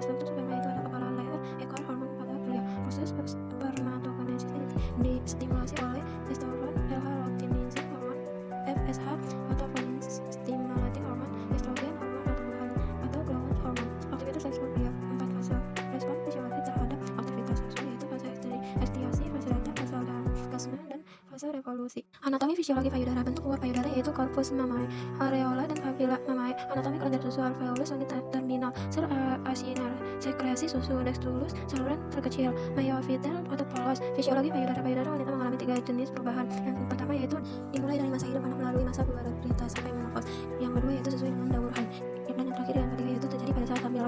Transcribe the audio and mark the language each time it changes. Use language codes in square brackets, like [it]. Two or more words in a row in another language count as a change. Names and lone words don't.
[id] Struktur sperma itu ada kepala, leher, ekor, hormon pada pria. Proses spermatogenesis distimulasi oleh testosteron, L-luteinizing hormon, FSH, atau [en] follicle stimulating hormone, [id] estrogen, hormon pertumbuhan, atau [en] growth hormone. [id] Aktivitas seksual pria. 4 fase respon fisiologi terhadap aktivitas seksual yaitu fase estiasi, fase datar, fase orgasme, dan fase revolusi. Anatomi fisiologi payudara. Bentuk luar payudara yaitu [la] corpus mammae, [id] areola, [la] dan papilla mammae. [id] Anatomi kelenjar susu alveolus, terminal, sel acinar, sekresi susu, dextrulus, saluran terkecil, myofitel, otot polos. Fisiologi payudara. Payudara wanita mengalami 3 jenis perubahan. Yang pertama yaitu dimulai dari masa hidup anak melalui masa pubertas sampai menopause. Yang kedua yaitu sesuai dengan daur haid. Dan yang terakhir yang ketiga yaitu terjadi pada saat hamil.